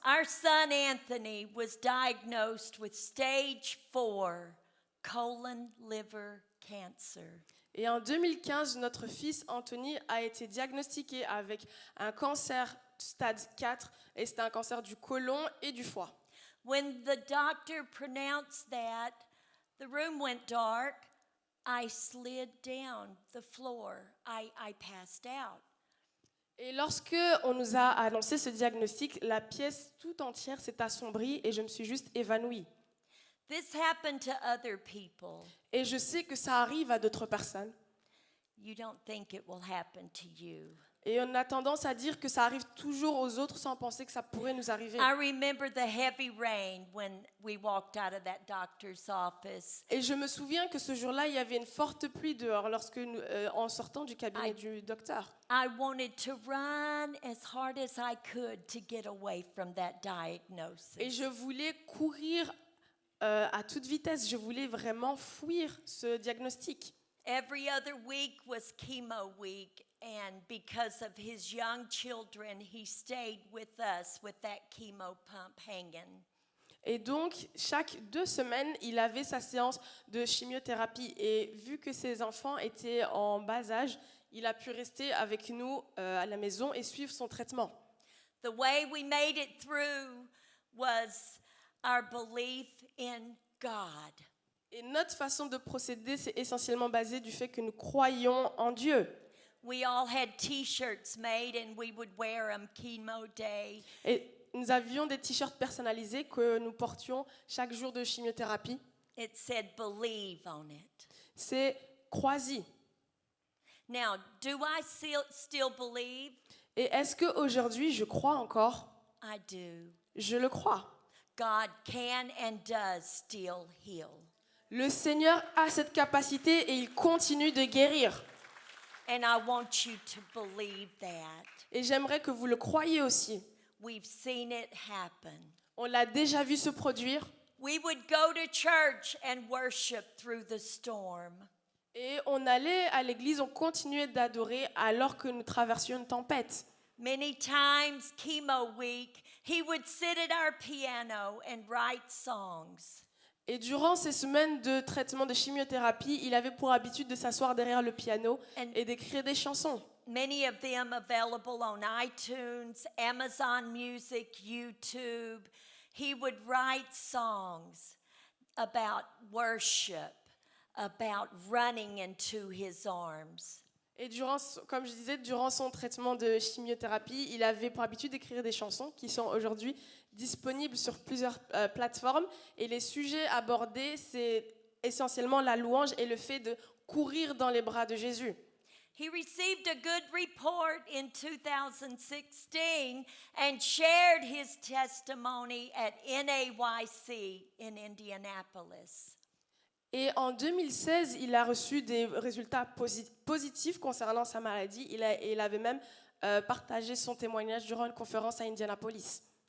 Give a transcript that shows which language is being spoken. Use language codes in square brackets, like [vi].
[en] our son Anthony was diagnosed with stage 4 colon liver cancer. [fr] et en 2015, notre fils Anthony a été diagnostiqué avec un cancer stade 4, et c'était un cancer du côlon et du foie. [en] When the doctor pronounced that, the room went dark. I slid down the floor. I passed out. [fr] Et lorsque on nous a annoncé ce diagnostic, la pièce tout entière s'est assombrie et je me suis juste évanouie. [en] This happened to other people. [fr] Et je sais que ça arrive à d'autres personnes. [en] You don't think it will happen to you. [fr] Et on a tendance à dire que ça arrive toujours aux autres sans penser que ça pourrait nous arriver. [en] I remember the heavy rain when we walked out of that doctor's office. [fr] Et je me souviens que ce jour-là, il y avait une forte pluie dehors en sortant du cabinet du docteur. [en] I wanted to run as hard as I could to get away from that diagnosis. [fr] Et je voulais courir à toute vitesse. Je voulais vraiment fuir ce diagnostic. [en] Every other week was chemo week, and because of his young children, he stayed with us with that chemo pump hanging. [fr] Et donc, chaque 2 semaines, il avait sa séance de chimiothérapie. Et vu que ses enfants étaient en bas âge, il a pu rester avec nous à la maison et suivre son traitement. [en] The way we made it through was our belief in God. [fr] Et notre façon de procéder, c'est essentiellement basé du fait que nous croyons en Dieu. [en] We all had T-shirts made, and we would wear them chemo day. [fr] Et nous avions des t-shirts personnalisés que nous portions chaque jour de chimiothérapie. [en] It said, "Believe on it." [fr] C'est crois-y. [en] Now, do I still believe? [fr] Et est-ce qu'aujourd'hui, je crois encore? [en] I do. [fr] Je le crois. [en] God can and does still heal. [fr] Le Seigneur a cette capacité et il continue de guérir. [en] And I want you to believe that. [fr] Et j'aimerais que vous le croyiez aussi. [en] We've seen it happen. [fr] On l'a déjà vu se produire. [en] We would go to church and worship through the storm. [fr] Et on allait à l'église, on continuait d'adorer alors que nous traversions une tempête. [en] Many times, chemo week, he would sit at our piano and write songs. [fr] Et durant ces semaines de traitement de chimiothérapie, il avait pour habitude de s'asseoir derrière le piano et d'écrire des chansons. [en] Many of them available on iTunes, Amazon Music, YouTube. He would write songs about worship, about running into his arms. [fr] Et comme je disais, durant son traitement de chimiothérapie, il avait pour habitude d'écrire des chansons qui sont aujourd'hui disponibles sur plusieurs plateformes. Et les sujets abordés, c'est essentiellement la louange et le fait de courir dans les bras de Jésus. [en] He received a good report in 2016 and shared his testimony at NAYC in Indianapolis. [fr] Et en 2016, il a reçu des résultats positifs concernant sa maladie. Il avait même partagé son témoignage durant une conférence à Indianapolis.